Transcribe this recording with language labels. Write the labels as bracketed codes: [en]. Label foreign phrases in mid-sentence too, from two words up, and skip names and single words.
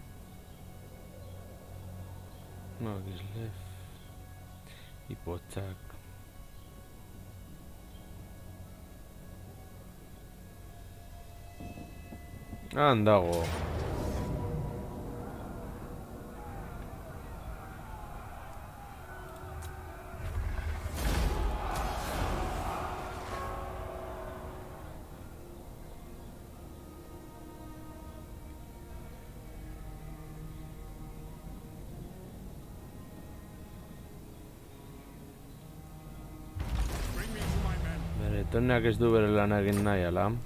[eu] no, Kislev, Ipotxak. Han dago. [en] Bring me to my men. [eu] Bretoniak ez du bere lan egin nahi, ala?